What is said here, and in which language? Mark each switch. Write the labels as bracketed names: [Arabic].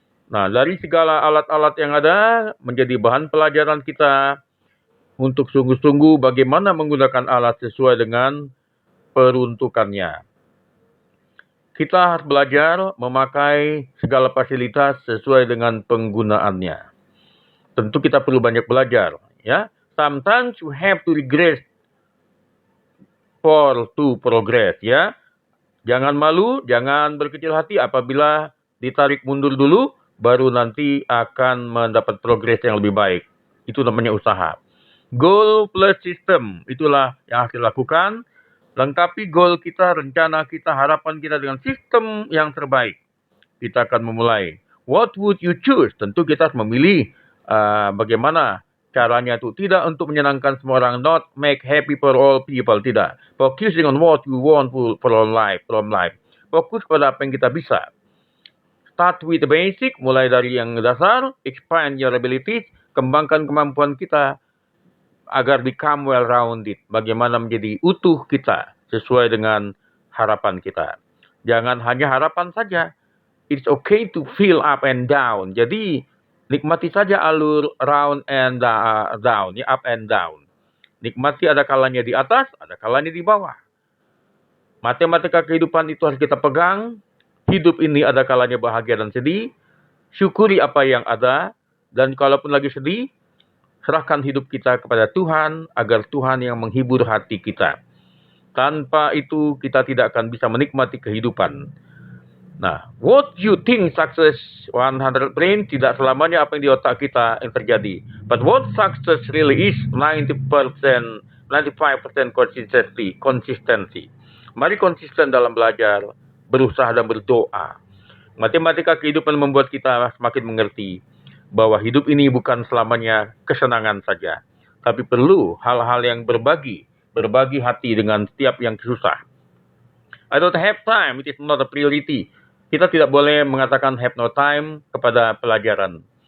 [Indonesian] Nah, dari segala alat-alat yang ada menjadi bahan pelajaran kita untuk sungguh-sungguh bagaimana menggunakan alat sesuai dengan peruntukannya. Kita harus belajar memakai segala fasilitas sesuai dengan penggunaannya. Tentu kita perlu banyak belajar, ya. [English] Sometimes you have to regress to progress, ya. [Indonesian] Jangan malu, jangan berkecil hati apabila ditarik mundur dulu, baru nanti akan mendapat progres yang lebih baik. Itu namanya usaha. Goal plus system, itulah yang harus dilakukan. Lengkapi goal kita, rencana kita, harapan kita dengan sistem yang terbaik. Kita akan memulai. [English] What would you choose? [Indonesian] Tentu kita harus memilih bagaimana caranya itu. Tidak untuk menyenangkan semua orang. [English] Not make happy for all people. Tidak. Focusing on what you want from life. [Indonesian] Fokus pada apa yang kita bisa. [English] Start with the basic. [Indonesian] Mulai dari yang dasar. [English] Expand your abilities. [Indonesian] Kembangkan kemampuan kita agar [English] become well-rounded. [Indonesian] Bagaimana menjadi utuh kita sesuai dengan harapan kita. Jangan hanya harapan saja. [English] It's okay to feel up and down. [Indonesian] Jadi, nikmati saja alur round and down. Ya, up and down. Nikmati ada kalanya di atas, ada kalanya di bawah. Matematika kehidupan itu harus kita pegang. Hidup ini ada kalanya bahagia dan sedih. Syukuri apa yang ada. Dan kalaupun lagi sedih, serahkan hidup kita kepada Tuhan, agar Tuhan yang menghibur hati kita. Tanpa itu, kita tidak akan bisa menikmati kehidupan. Nah, [English] what you think success 100% [Indonesian] tidak selamanya apa yang di otak kita yang terjadi. [English] But what success really is 90%, 95% consistency. [Indonesian] Mari konsisten dalam belajar, berusaha dan berdoa. Matematika kehidupan membuat kita semakin mengerti bahwa hidup ini bukan selamanya kesenangan saja, tapi perlu hal-hal yang berbagi hati dengan setiap yang susah. [English] I don't have time, it is not a priority. [Indonesian] Kita tidak boleh mengatakan [English] have no time [Indonesian] kepada pelajaran.